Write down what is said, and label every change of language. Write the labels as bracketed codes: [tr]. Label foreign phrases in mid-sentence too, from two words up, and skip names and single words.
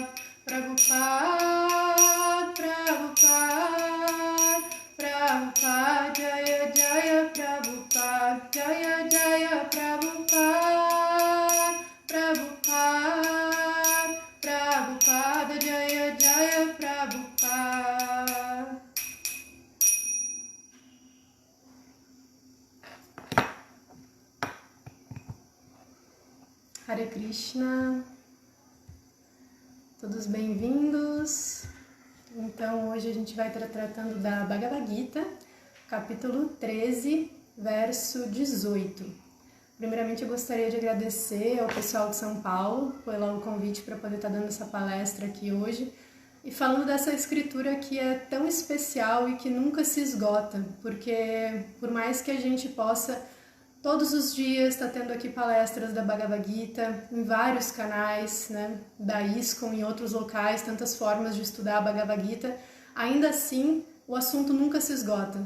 [sa] प्रभुपाद, जय जय प्रभुपाद, जय जय प्रभुपाद, प्रभुपाद, जय जय प्रभुपाद. [pt] Hare Krishna, todos bem-vindos. Então hoje a gente vai estar tratando da Bhagavad Gita, capítulo 13, verso 18. Primeiramente eu gostaria de agradecer ao pessoal de São Paulo pelo convite para poder estar dando essa palestra aqui hoje e falando dessa escritura que é tão especial e que nunca se esgota, porque por mais que a gente possa todos os dias estar tendo aqui palestras da Bhagavad Gita em vários canais, né, da ISKCON, em outros locais, tantas formas de estudar a Bhagavad Gita, ainda assim o assunto nunca se esgota.